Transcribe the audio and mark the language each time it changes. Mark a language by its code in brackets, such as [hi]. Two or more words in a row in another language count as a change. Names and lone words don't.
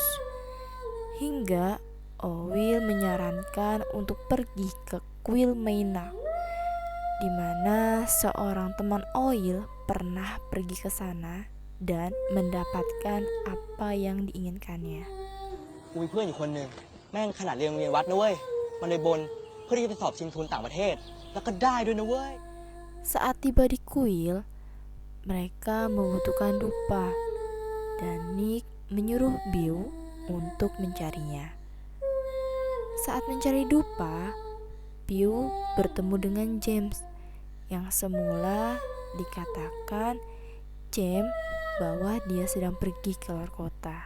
[id] Hingga Oil menyarankan untuk pergi ke kuil Maina, di mana seorang teman Oil pernah pergi ke sana dan mendapatkan apa yang diinginkannya. [th] กูมีเพื่อนอยู่คนหนึ่งแม่งขนาดเรียนโรงเรียนวัดนะเว้ยมันเลยบนเพื่อที่จะไปสอบชิงทุนต่างประเทศแล้วก็ได้ด้วยนะเว้ย [id] Saat tiba di kuil, mereka membutuhkan dupa dan Nick menyuruh Bill untuk mencarinya. Saat mencari dupa, Bill bertemu dengan James yang semula dikatakan James bahwa dia sedang pergi ke luar kota.